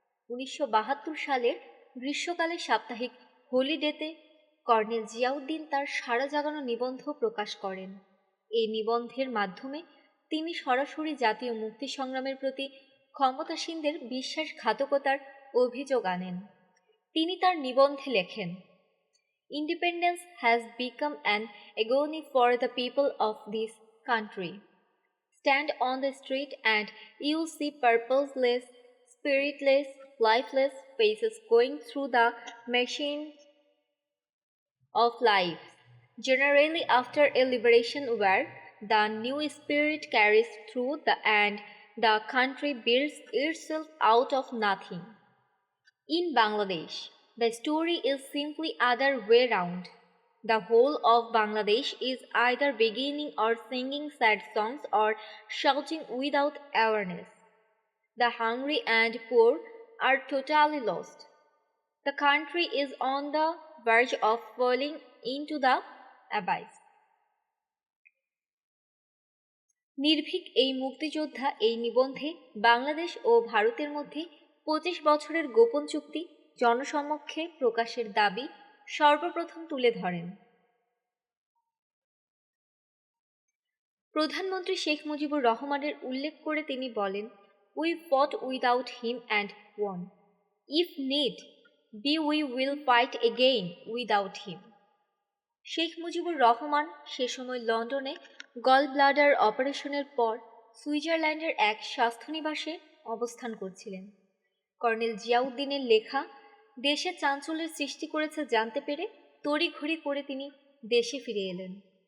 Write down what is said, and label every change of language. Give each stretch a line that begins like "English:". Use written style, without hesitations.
Bangla: 1972 সালের গ্রীষ্মকালে সাপ্তাহিক হলিডেতে কর্নেল জিয়াউদ্দিন তার সাড়া জাগানো নিবন্ধ প্রকাশ করেন। এই নিবন্ধের মাধ্যমে তিনি সরাসরি জাতীয় মুক্তি সংগ্রামের প্রতি ক্ষমতাসীনদের বিশ্বাসঘাতকতার অভিযোগ আনেন। তিনি তার নিবন্ধে লেখেন,
English: Independence has become an agony for the people of this country. Stand on the street and you'll see purposeless, spiritless, lifeless faces going through the machine of life. Generally, after a liberation war, the new spirit carries through and the country builds itself out of nothing. In Bangladesh, the story is simply other way round. The whole of Bangladesh is either beginning or singing sad songs or shouting without awareness. The hungry and poor are totally lost. The country is on the verge of falling into the abyss.
Bangla: নির্ভীক এই মুক্তিযোদ্ধা এই নিবন্ধে বাংলাদেশ ও ভারতের মধ্যে 25 বছরের গোপন চুক্তি জনসমক্ষে প্রকাশের দাবি সর্বপ্রথম তুলে ধরেন। প্রধানমন্ত্রী শেখ মুজিবুর রহমানের উল্লেখ করে তিনি বলেন,
English: We fought without him and won. If need be, we will fight again without him.
Bangla: Sheikh Mujibur Rahman সে সময় লন্ডনে গল ব্লাডার অপারেশনের পর সুইজারল্যান্ডের এক স্বাস্থ্যনিবাসে অবস্থান করছিলেন। কর্নেল জিয়াউদ্দিনের লেখা দেশে চাঞ্চল্যের সৃষ্টি করেছে জানতে পেরে তড়িঘড়ি করে তিনি দেশে ফিরে এলেন।